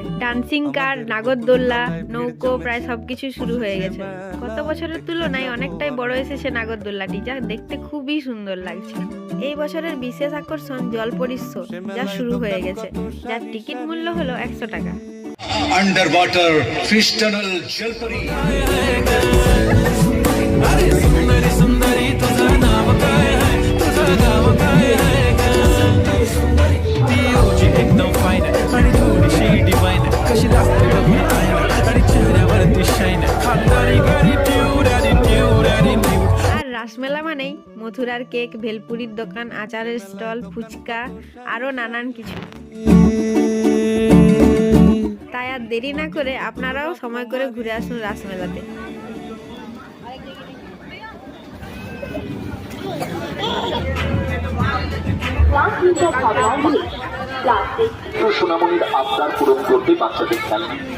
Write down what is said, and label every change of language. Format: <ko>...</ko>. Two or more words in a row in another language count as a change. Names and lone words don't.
<bn>ডান্সিং কার, নাগরদোল্লা, নৌকো প্রায় সবকিছু শুরু হয়ে গেছে। গত বছরের তুলনায় অনেকটাই বড় এসেছে নাগরদোল্লাটি, যা দেখতে খুবই সুন্দর লাগছে। এই বছরের বিশেষ আকর্ষণ জলপরীর শো, যা শুরু হয়ে গেছে, যার টিকিট মূল্য হলো 100 টাকা।</bn> <en>under water fish tunnel जलपरी</en> <mr>एकदम फाइन आणि थोडीशी डिवाइन कशी लागते बघून आईला आणि चेहऱ्यावरती शाईन खानदारी</mr> <en>attitude attitude attitude.</en> <bn>আর রাসমেলা মানেই মথুরার কেক, ভেলপুরির দোকান, আচারের স্টল, ফুচকা, আরো নানান কিছু। তাই আর দেরি না করে আপনারাও সময় করে ঘুরে আসুন রাসমেলাতে। সোনামণির আবদার পূরণ করতে বাচ্চাদের খেলনা।</bn>